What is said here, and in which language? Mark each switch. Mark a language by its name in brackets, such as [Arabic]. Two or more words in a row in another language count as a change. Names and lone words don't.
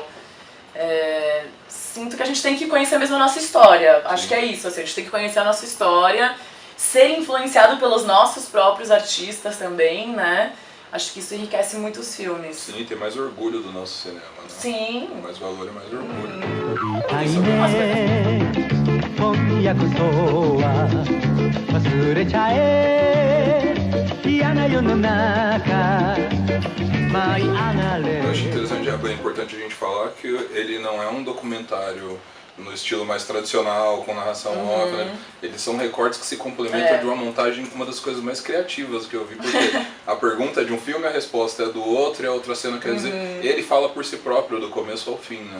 [Portuguese] Sinto que a gente tem que conhecer mesmo a nossa história. Acho que é isso, assim, a gente tem que conhecer a nossa história, ser influenciado pelos nossos próprios artistas também, né? Acho que isso enriquece muito os filmes. Sim, tem mais orgulho do nosso cinema, né? Sim. Mais valor e mais orgulho. [Japanese] 今夜こそは忘れちゃえ嫌な世の中舞い上がれ [Portuguese] Eu acho interessante, é bem importante a gente falar que ele não é um documentário no estilo mais tradicional, com narração off, né? Eles são recortes que se complementam de uma montagem, uma das coisas mais criativas que eu vi, porque a pergunta é de um filme, a resposta é do outro, e a outra cena quer dizer, ele fala por si próprio, do começo ao fim, né?